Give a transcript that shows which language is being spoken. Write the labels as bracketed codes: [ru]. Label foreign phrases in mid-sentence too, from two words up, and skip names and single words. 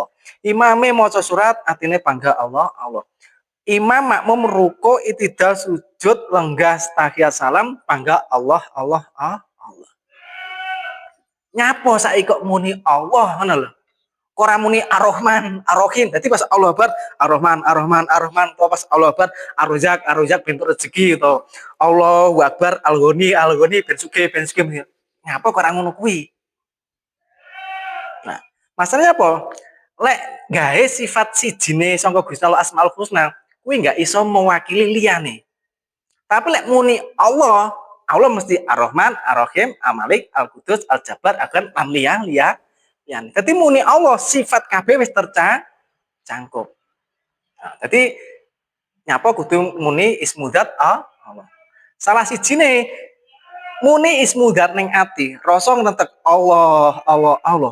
[jv] Imame maca surat, atine panggah Allah, Allah. Imam makmum ruku itidal sujud lenggah tahiyat salam panggah Allah, Allah, Allah. Nyapa saiki kok muni Allah ngono lho. Ora muni Ar-Rahman, Ar-Rahim. Dadi pas [ar] الله أكبر, [jv] Ar-Rahman, Ar-Rahman, Ar-Rahman, pas [ar] الله أكبر, [jv] Ar-Razzaq, Ar-Razzaq ben rezeki to. [ar] الله أكبر, [jv] Al-Ghani, Al-Ghani ben sugih, ben sugih. Nyapa kok ora ngono kuwi? [id] Nah, masalahnya apa? [jv] Lek gawe sifat sijine sangka Gusti Allah [ar] الأسماء الحسنى, [jv] kuwi enggak iso mewakili liyane. Tapi lek muni Allah, Allah mesti Ar-Rahman, Ar-Rahim, Al-Malik, Al-Qudus, Al-Jabbar, akan liyan. Dadi muni Allah sifat kabeh wis tercangkup. Nah, dadi nyapa kudu muni ismudzat Allah. Salah sijine muni ismudzat ning ati, rasa ngentek Allah, Allah, Allah.